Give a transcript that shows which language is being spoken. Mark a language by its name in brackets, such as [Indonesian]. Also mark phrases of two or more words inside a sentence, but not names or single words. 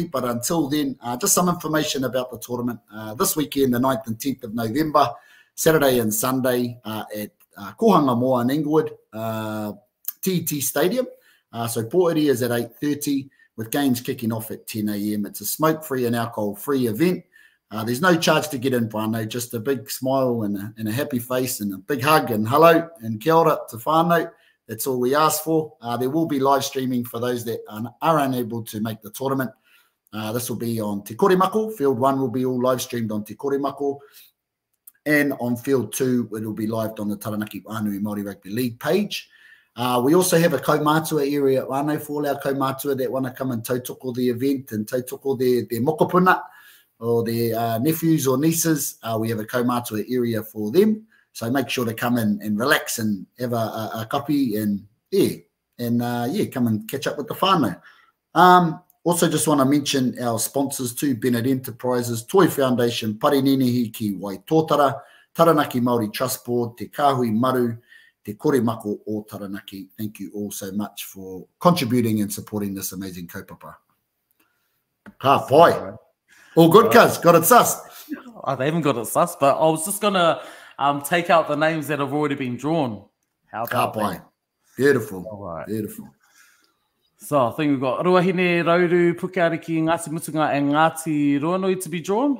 [English] But until then, just some information about the tournament. This weekend, the 9th and 10th of November, Saturday and Sunday at Kohanga Moa in Inglewood, TET Stadium. So Pōhiri is at 8:30 with games kicking off at 10 a.m. It's a smoke-free and alcohol-free event. There's no charge to get in, whānau, just a big smile and a happy face and a big hug and hello and [Māori] kia ora [English] to whānau. That's all we ask for. There will be live streaming for those that are unable to make the tournament. This will be on Te Koremako. Field 1 will be all live streamed on Te Koremako. And on Field 2, it will be live on the Taranaki Whānui Māori Rugby League page. We also have a kaumātua area at whānau for all our kaumātua that want to come and tautoko the event and tautoko their mokopuna or their nephews or nieces. We have a kaumātua area for them. So make sure to come in and relax and have a copy and, come and catch up with the whānau. Also just want to mention our sponsors too, Bennett Enterprises, Toi Foundation, Parinini Ki Waitotara, Taranaki Māori Trust Board, Te Kāhui Maru, Te Koremako o Taranaki. Thank you all so much for contributing and supporting this amazing kaupapa. [Māori] Ka pai. [English] All good, cuz. Got it sussed. They haven't got it sussed, but I was just going to take out the names that have already been drawn. How about that? Beautiful. All right. Beautiful. So I think we've got Ruahine, Rauru, Pukeariki, Ngāti Mutunga, and Ngāti Ruanui to be drawn.